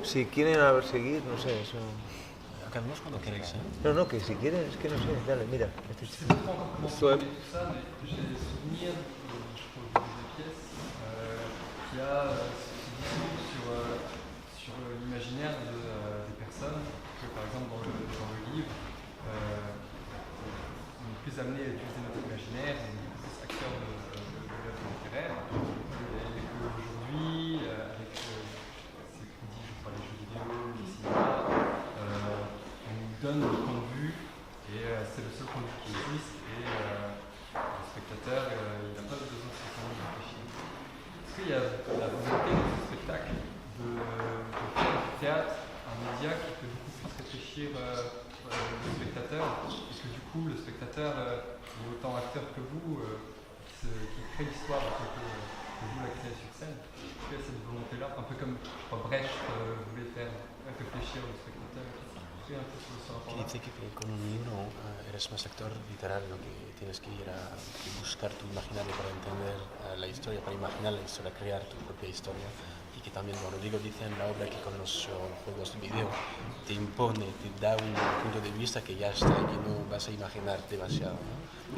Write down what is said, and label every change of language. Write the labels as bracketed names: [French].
[Spanish] Si quieren seguir, no sé, eso. Acabemos cuando queráis. No, que si quieren, es que no sé, dale, mira. Este chico. [French] Ouais. Ça, mais j'ai des souvenirs, je crois, des pièces qui a se discutent sur l'imaginaire des personnes. Que, par exemple, dans le livre, on est plus amené à utiliser notre imaginaire, on est plus acteur de l'œuvre littéraire. Et qu'aujourd'hui, avec ces crédits, je crois, les jeux vidéo, le cinéma, on nous donne le point de vue et c'est le seul point de vue qui existe et le spectateur il n'a pas besoin de spécialement de réfléchir. Est-ce qu'il y a la volonté de ce spectacle de faire du théâtre un média qui peut beaucoup plus réfléchir le spectateur, puisque du coup le spectateur est autant acteur que vous qui crée l'histoire en fait, que vous la créez sur scène. Est-ce qu'il y a cette volonté-là, un peu comme Brecht voulait faire réfléchir le spectateur? [Spanish] Que dice que con un libro eres más actor literario, que tienes que ir a buscar tu imaginario para entender la historia, para imaginar la historia, crear tu propia historia. Y que también, bueno, Rodrigo dice en la obra que con los juegos de video te impone, te da un punto de vista que ya está, que no vas a imaginar demasiado, ¿no?